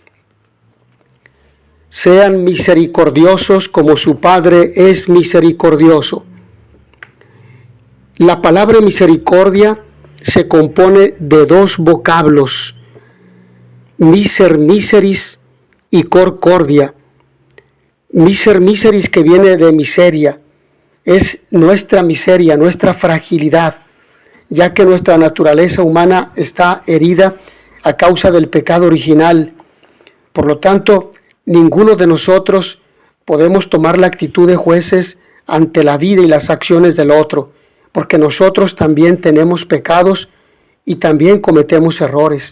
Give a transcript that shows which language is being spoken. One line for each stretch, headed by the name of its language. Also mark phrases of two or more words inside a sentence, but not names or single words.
Spanish: Sean misericordiosos como su Padre es misericordioso. La palabra misericordia se compone de dos vocablos, miseris y
Latin: cor cordia.
Spanish: Miseris, que viene de miseria, es nuestra miseria, nuestra fragilidad, ya que nuestra naturaleza humana está herida a causa del pecado original. Por lo tanto, ninguno de nosotros podemos tomar la actitud de jueces ante la vida y las acciones del otro, porque nosotros también tenemos pecados y también cometemos errores.